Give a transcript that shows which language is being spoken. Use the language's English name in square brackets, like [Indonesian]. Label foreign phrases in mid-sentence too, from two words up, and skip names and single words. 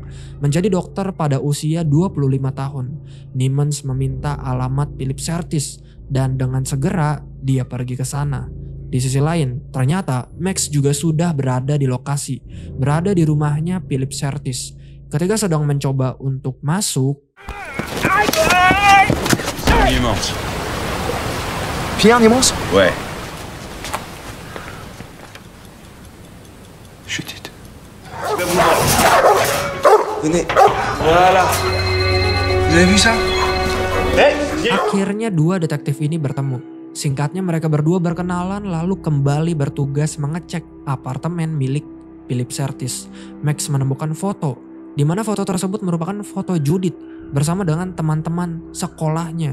[Indonesian] Menjadi dokter pada usia 25 tahun. Niemans meminta alamat Philip Sertis dan dengan segera dia pergi ke sana. Di sisi lain, ternyata Max juga sudah berada di lokasi, berada di rumahnya Philip Sertis. Ketika sedang mencoba untuk masuk, [French] Niemans. Pierre Niemans? Ouais. Chutez. Venez. Voilà. Vous avez vu ça? [Indonesian] akhirnya dua detektif ini bertemu. Singkatnya mereka berdua berkenalan lalu kembali bertugas mengecek apartemen milik Philip Sertis. Max menemukan foto, di mana foto tersebut merupakan foto Judith bersama dengan teman-teman sekolahnya.